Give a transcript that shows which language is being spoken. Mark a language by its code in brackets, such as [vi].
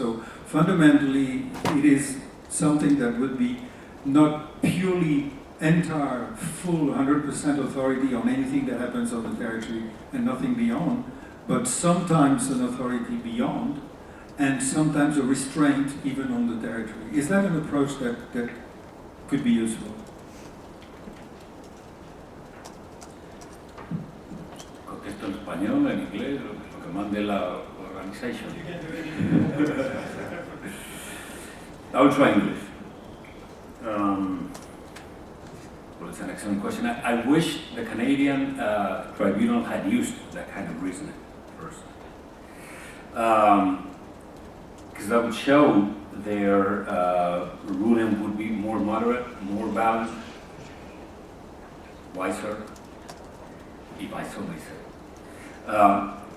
[en] So fundamentally, it is something that would be not purely entire, full, 100% authority on anything that happens on the territory and nothing beyond, but sometimes an authority beyond, and sometimes a restraint even on the territory. Is that an approach that could be useful? [es] Contesto en español, en inglés, lo que mande la organization. [en] I will try English. Well, it's an excellent question. I wish the Canadian tribunal had used that kind of reasoning first. Because that would show their ruling would be more moderate, more balanced, wiser, if I so may say.